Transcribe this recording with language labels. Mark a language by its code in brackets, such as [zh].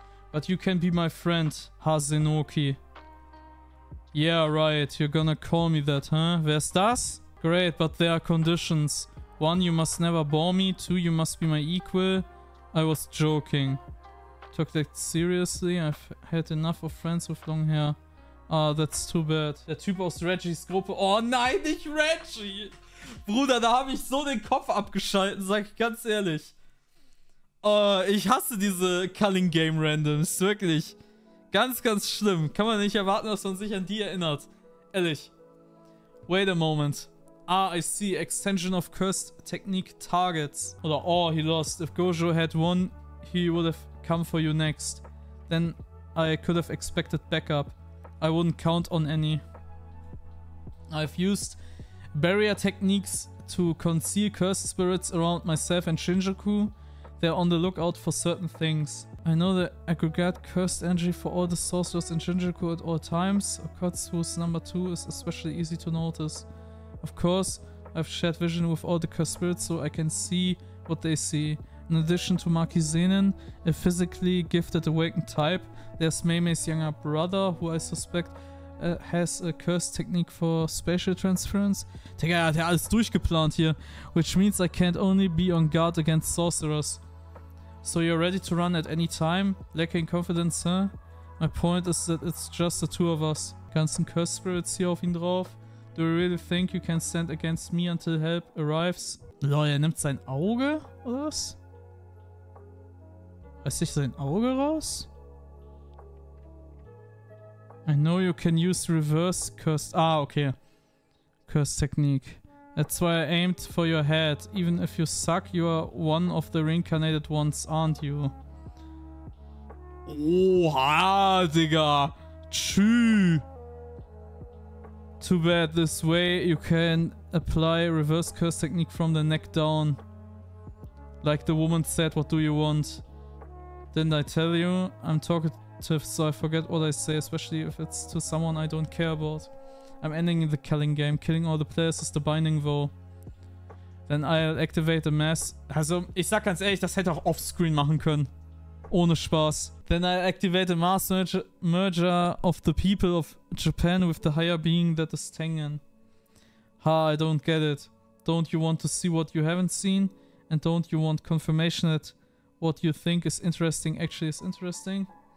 [en] But you can be my friend, Hazenoki. Yeah, right. You're gonna call me that, huh? Where's das? Great, but there are conditions. 1, you must never bore me. 2, you must be my equal. I was joking. Took that seriously. I've had enough of friends with long hair. Ah, that's too bad. [de] Der Typ aus Reggies Gruppe. Oh nein, nicht Reggie! Bruder, da habe ich so den Kopf abgeschalten, sag ich ganz ehrlich. Ich hasse diese Culling Game Randoms, wirklich. Ganz, ganz schlimm. Kann man nicht erwarten, dass man sich an die erinnert. Ehrlich. [en] Wait a moment. Ah, I see. Extension of cursed technique targets. Oder, oh, he lost. If Gojo had won, he would have come for you next. Then I could have expected backup. I wouldn't count on any. I've used barrier techniques to conceal cursed spirits around myself and Kenjaku. They're on the lookout for certain things. I know the aggregate cursed energy for all the sorcerers in Kenjaku at all times. Okatsu's number 2 is especially easy to notice. Of course, I've shared vision with all the cursed spirits so I can see what they see. In addition to Markizenen, a physically gifted awakened type, there's Meimei's younger brother, who I suspect has a cursed technique for spatial transference. [de] Digga, er hat ja alles durchgeplant hier. [en] Which means I can't only be on guard against sorcerers. So you're ready to run at any time? Lacking confidence, huh? My point is that it's just the two of us. [de] Ganzen cursed spirits hier auf ihn drauf. [en] Do you really think you can stand against me until help arrives? [de] Lol, er nimmt sein Auge, oder was? Reißt sich sein Auge raus? [en] I know you can use reverse cursed... Ah, okay. Cursed technique. That's why I aimed for your head. Even if you suck, you are one of the reincarnated ones, aren't you? [de] Oha, Digga. Tschü. [en] Too bad. This way you can apply reverse curse technique from the neck down. Like the woman said, what do you want? Didn't I tell you? I'm talkative, so I forget what I say, especially if it's to someone I don't care about. I'm ending the killing game. Killing all the players is the binding vow. Then I'll activate the mass. [de] Also, ich sag ganz ehrlich, das hätte auch offscreen machen können. Ohne Spaß. [en] Then I'll activate the mass merger of the people of Japan with the higher being that is Tengen. Ha, I don't get it. Don't you want to see what you haven't seen? And don't you want confirmation that what you think is interesting actually is interesting?